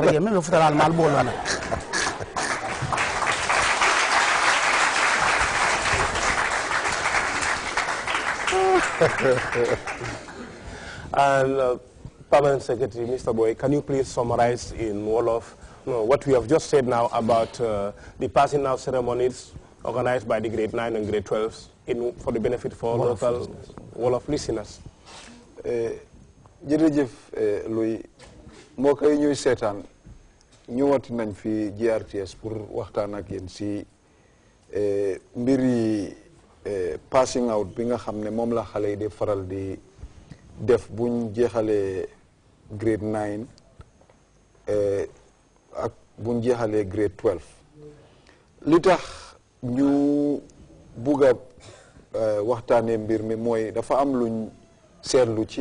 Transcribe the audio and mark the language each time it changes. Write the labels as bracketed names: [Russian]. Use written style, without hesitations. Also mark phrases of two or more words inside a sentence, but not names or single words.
[English] And Permanent Secretary, Mr. Boy, can you please summarize in Wolof what we have just said now about the passing out ceremonies organized by the grade 9 and grade 12s for the benefit for local Wolof listeners? [Wolof] Jërëjëf Louis moo koy ñuy seetaan ñëwati nañ fi GRTS pour waxtaan ak yéen si mbiri [English] passing out [Wolof] bi nga xam ne moom la xale yi di faral di def buñ jeexalee grade 9 ak buñ jeexalee grade 12 li tax ñu bugg a waxtaanee mbir mi mooy dafa am luñ seetlu ci